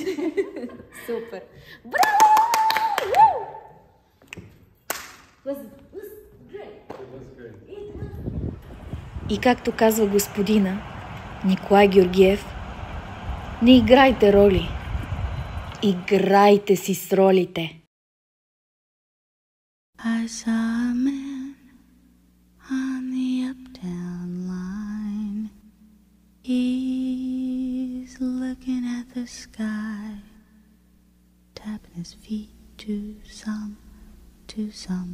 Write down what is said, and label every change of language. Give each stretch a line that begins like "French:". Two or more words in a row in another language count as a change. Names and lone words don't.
Bulgarian: Супер! Браво! И както казва господина Николай Георгиев, не играйте роли. Играйте си с ролите.
English: I saw a man on the uptown line. He's looking at the sky, tapping his feet to some song.